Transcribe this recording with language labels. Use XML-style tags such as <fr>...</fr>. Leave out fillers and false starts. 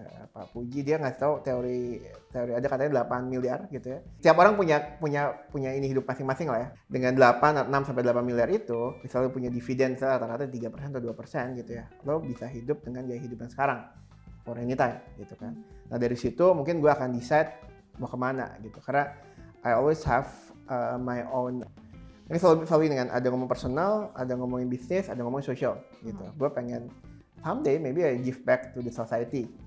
<id>Pak Puji dia ngasih tahu teori ada katanya 8 miliar gitu ya. Tiap orang punya ini hidup masing-masing lah ya. Dengan 6 sampai 8 miliar itu, misalnya punya dividen rata-rata 3% atau 2% gitu ya. Lo bisa hidup dengan gaya hidup yang sekarang</id> <en>for anytime</en> <id>gitu kan. Nah dari situ mungkin gue akan decide mau kemana gitu.</id> <en>Karena I always have my own.</en> <id>Ini selalu dengan ada ngomong personal, ada ngomongin bisnis, ada ngomongin sosial gitu. Gue pengen</id> <en>someday maybe I give back to the society.</en>